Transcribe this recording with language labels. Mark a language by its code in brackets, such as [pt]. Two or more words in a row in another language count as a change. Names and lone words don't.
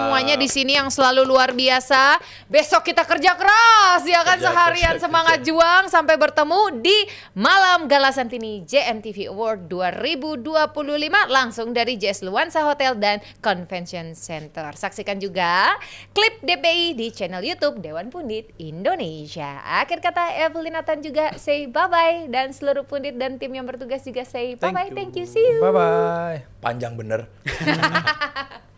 [id] semuanya di sini yang selalu luar biasa. Besok kita kerja keras ya kan, seharian semangat juang sampai bertemu di malam Gala Santini JMTV Award 2025 langsung dari JS Luansa Hotel dan Convention Center. Saksikan juga klip DPI di channel YouTube Dewan Pundit Indonesia. Akhir kata Evelyn Nathan juga [en] say bye-bye [id] dan seluruh pundit dan tim yang bertugas juga [en] say bye-bye. you. Thank you. See you. Bye bye. [id] Panjang bener.